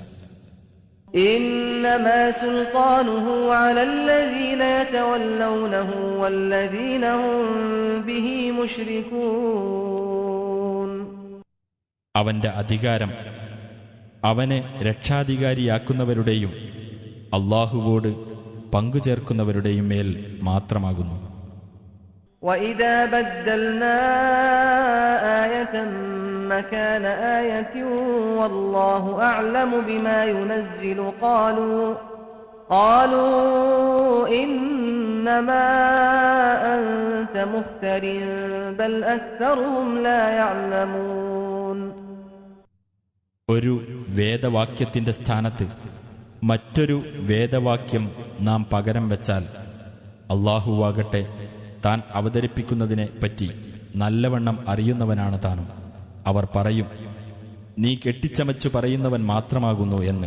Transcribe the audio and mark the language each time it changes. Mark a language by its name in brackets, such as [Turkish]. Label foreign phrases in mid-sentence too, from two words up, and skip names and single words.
[Arabic] إنما سلطانه على الذين يتولونه والذين هم به مشركون. [Malayalam] അവന്റെ അധികാരം അവനെ രക്ഷാധികാരിയാക്കുന്നവരുടെയും അല്ലാഹുവോട് പങ്കുചേർക്കുന്നവരുടെയും മേൽ മാത്രമാകുന്നു. [Arabic] وَإِذَا بَدَّلْنَا آيَةً مَكَانَ آيَةٍ وَاللَّهُ أَعْلَمُ بِمَا يُنَزِّلُ قَالُوا إِنَّمَا أَنْتَ مُفْتَرٍ بَلْ أَكْثَرُهُمْ لَا يَعْلَمُونَ. [Malayalam] ഒരു വേദവാക്യത്തിന്റെ സ്ഥാനത്ത് മറ്റൊരു വേദവാക്യം നാം പകരം വച്ചാൽ അല്ലാഹുവാകട്ടെ താൻ അവതരിപ്പിക്കുന്നതിനെ പറ്റി നല്ലവണ്ണം അറിയുന്നവനാണ് താനും. അവർ പറയും, നീ കെട്ടിച്ചമച്ചു പറയുന്നവൻ മാത്രമാകുന്നു എന്ന്.